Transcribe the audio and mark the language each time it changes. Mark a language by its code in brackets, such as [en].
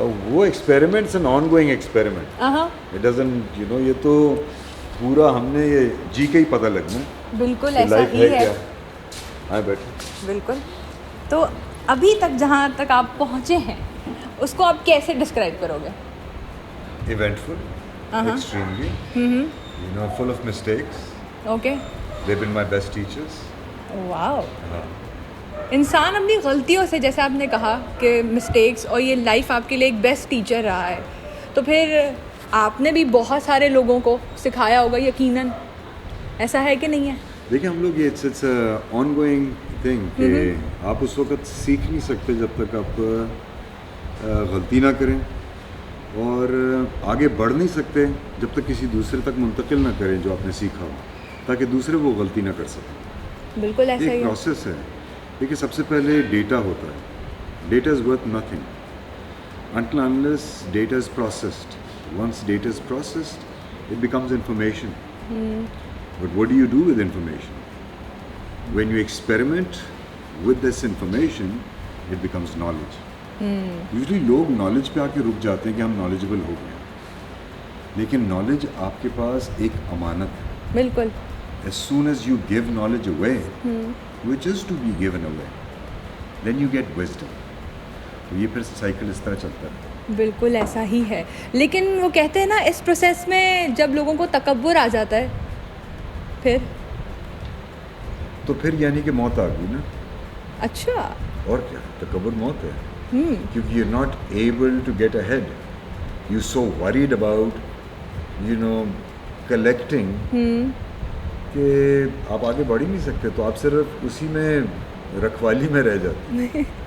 [en] وہ experiments an ongoing experiment. It doesn't you know, [ur] یہ تو پورا ہم نے یہ جی کے ہی پتہ لگنا. بالکل ایسا ہی ہے. ہاں بیٹھے. بالکل. تو ابھی تک جہاں تک آپ پہنچے ہیں اس کو آپ کیسے ڈسکرائب کرو گے؟ [en] Eventful, extremely, you know, full of mistakes. Okay. They've been my best teachers. Wow. [ur] انسان اپنی غلطیوں سے, جیسے آپ نے کہا کہ مسٹیکس, اور یہ لائف آپ کے لیے ایک بیسٹ ٹیچر رہا ہے, تو پھر آپ نے بھی بہت سارے لوگوں کو سکھایا ہوگا یقیناً, ایسا ہے کہ نہیں ہے؟ دیکھیں ہم لوگ, یہ [en] it's ongoing thing [ur] کہ آپ اس وقت سیکھ نہیں سکتے جب تک آپ غلطی نہ کریں, اور آگے بڑھ نہیں سکتے جب تک کسی دوسرے تک منتقل نہ کریں جو آپ نے سیکھا ہو, تاکہ دوسرے وہ غلطی نہ کر سکیں. بالکل ایسا ہی ایک پروسیس ہے. دیکھیے سب سے پہلے ڈیٹا ہوتا ہے. [en] Data is worth nothing until unless data is processed. Once data is processed, it becomes information. But what do you do with information? When you experiment with this information, it becomes knowledge. [ur] Usually لوگ knowledge پہ آ کے رک جاتے ہیں کہ ہم knowledgeable ہو گئے, لیکن نالج آپ کے پاس ایک امانت ہے. بالکل. [en] As soon as you give knowledge away, which is to be given away, then you get wisdom. [ur] تو یہ پھر سائیکل اس طرح چلتا ہے. بالکل ایسا ہی ہے. لیکن وہ کہتے ہیں نا, اس پروسیس میں جب لوگوں کو تکبر آ جاتا ہے پھر یعنی کہ موت آ گئی نا. اچھا, اور کیا, تکبر موت ہے. کیونکہ [en] you're not able to get ahead. You're so worried about, you know, collecting [ur] کہ آپ آگے بڑھ ہی نہیں سکتے. تو آپ صرف اسی میں رکھوالی میں رہ جاتے.